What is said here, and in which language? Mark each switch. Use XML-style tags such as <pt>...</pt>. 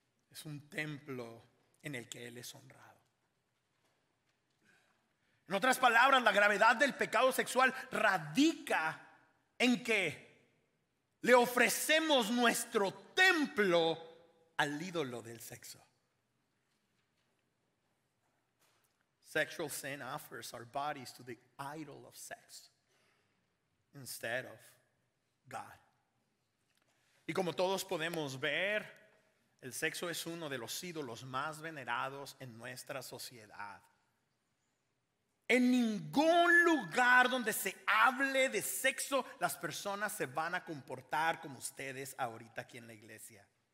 <es>Es un templo en el que él es honrado. En otras palabras, la gravedad del pecado sexual radica en que le ofrecemos nuestro templo al ídolo del sexo.</es> <en>Sexual sin offers our bodies to the idol of sex instead of God.</en> <es>Y como todos podemos ver, el sexo es uno de los ídolos más venerados en nuestra sociedad. En ningún lugar donde se hable de sexo, las personas se van a comportar como ustedes ahorita aquí en la iglesia.</es>